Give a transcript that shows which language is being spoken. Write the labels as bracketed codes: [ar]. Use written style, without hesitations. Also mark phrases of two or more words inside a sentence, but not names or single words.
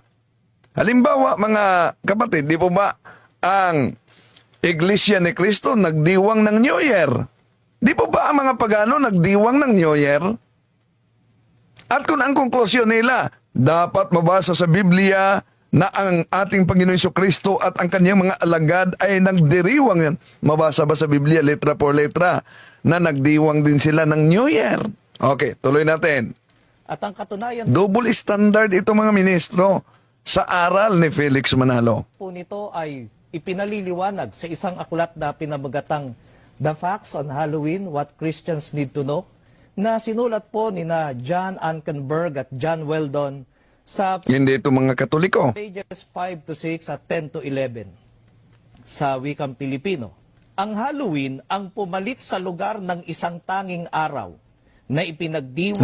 [tl] Halimbawa mga kapatid, di po ba ang Iglesia ni Cristo nagdiwang ng New Year? Di po ba ang mga pagano nagdiwang ng New Year? At kung ang konklusyon nila, dapat mabasa sa Biblia na ang ating Panginoon Jesucristo at ang kanyang mga alagad ay nagdiriwang yan. Mabasa ba sa Biblia, [es] letra por letra, [tl] na nagdiwang din sila ng New Year? Okay, tuloy natin. At ang katunayan [en] Double standard [tl] ito mga ministro sa aral ni Felix Manalo. po nito ay ipinaliliwanag sa isang aklat na pinabagatang The Facts on Halloween, What Christians Need to Know, na sinulat po ni na John Ankenberg at John Weldon sa Hindi ito mga Katoliko. [en] pages 5 to 6 [tl] at 10 to 11 sa wikang Pilipino. Ang Halloween ang pumalit sa lugar ng isang tanging araw na ipinagdiwang